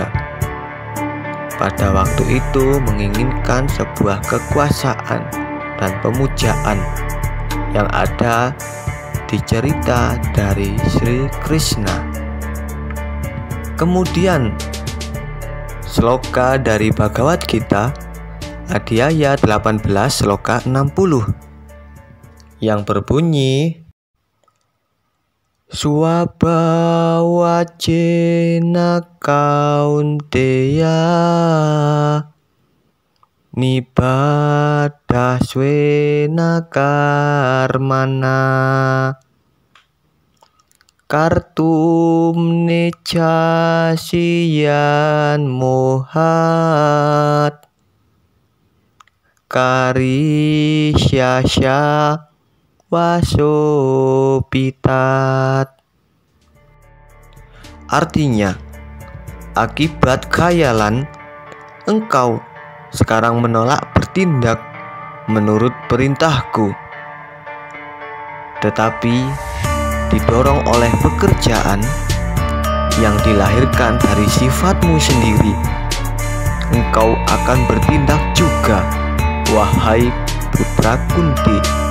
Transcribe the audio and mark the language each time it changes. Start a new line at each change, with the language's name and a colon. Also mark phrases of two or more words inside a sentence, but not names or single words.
Indonesian: Pada waktu itu menginginkan sebuah kekuasaan dan pemujaan yang ada di cerita dari Sri Krishna. Kemudian sloka dari Bhagavad Gita Adhyaya 18 sloka 60 yang berbunyi
Sanskrit: Swabhawajena kaunteya nibadaswena karmana kartum necasiyan mohat karisyasya wasopitat.
Indonesian: Artinya, akibat khayalan, engkau sekarang menolak bertindak menurut perintahku, tetapi didorong oleh pekerjaan yang dilahirkan dari sifatmu sendiri, engkau akan bertindak juga, wahai putra Kunti.